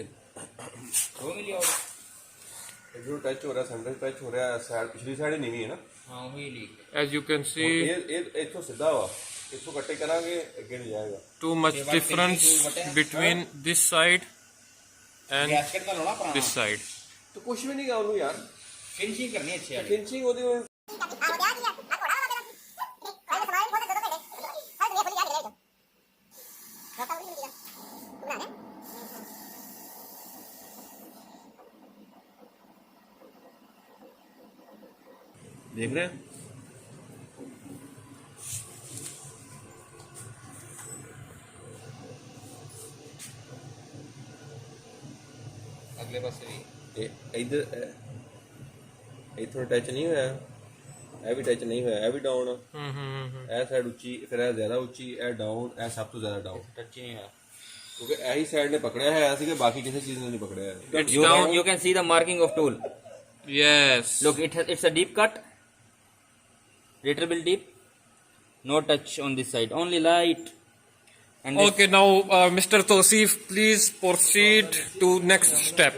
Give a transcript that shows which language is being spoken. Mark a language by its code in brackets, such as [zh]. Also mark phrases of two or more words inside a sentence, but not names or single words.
[en] 2 milli out [pa] ਜੋ ਟੱਚ ਹੋ ਰਿਹਾ [en] center touch [pa] ਹੋ ਰਿਹਾ ਸਾਈਡ ਪਿਛਲੀ ਸਾਈਡ ਹੀ ਨਹੀਂ ਹੈ ਨਾ ਹਾਂ ਉਹੀ ਲੀਕ [en] As you can see, [pa] ਇਹ ਇੱਥੋਂ ਸਿੱਧਾ ਵਾ ਇੱਥੋਂ ਕੱਟੇ ਕਰਾਂਗੇ ਅੱਗੇ ਨਹੀਂ ਜਾਏਗਾ [en] too much difference between this side and [pa] ਗੈਸਕਟ ਦਾ ਲਾਉਣਾ ਪੁਰਾਣਾ [en] this side. [pa] ਤਾਂ ਕੁਝ ਵੀ ਨਹੀਂਗਾ ਉਹਨੂੰ ਯਾਰ ਫਿਨਿਸ਼ਿੰਗ ਕਰਨੀ ਅੱਛੀ ਵਾਲੀ ਫਿਨਿਸ਼ਿੰਗ ਉਹਦੀ [hi] देख रहे हैं [pa] ਅਗਲੇ ਪਾਸੇ ਵੀ ਇੱਧਰ ਇੱਥੋਂ ਟੱਚ ਨਹੀਂ ਹੋਇਆ ਇਹ ਵੀ ਟੱਚ ਨਹੀਂ ਹੋਇਆ ਇਹ ਵੀ ਡਾਊਨ ਇਹ ਸਾਈਡ ਉੱਚੀ ਫਿਰ ਇਹ ਜ਼ਿਆਦਾ ਉੱਚੀ ਇਹ ਡਾਊਨ ਇਹ ਸਭ ਤੋਂ ਜ਼ਿਆਦਾ ਡਾਊਨ ਟੱਚ ਹੀ ਨਹੀਂ ਹੋਇਆ ਕਿਉਂਕਿ ਇਹੀ ਸਾਈਡ ਨੇ ਪਕੜਿਆ ਹੋਇਆ ਸੀ ਕਿ ਬਾਕੀ ਕਿਸੇ ਚੀਜ਼ ਨੇ ਨਹੀਂ ਪਕੜਿਆ ਹੈ [en] It's down. you can see the marking of tool Yes. look it's a deep cut little bit deep no touch on this side only light and Okay, now Mr. Tosif, please proceed to next step.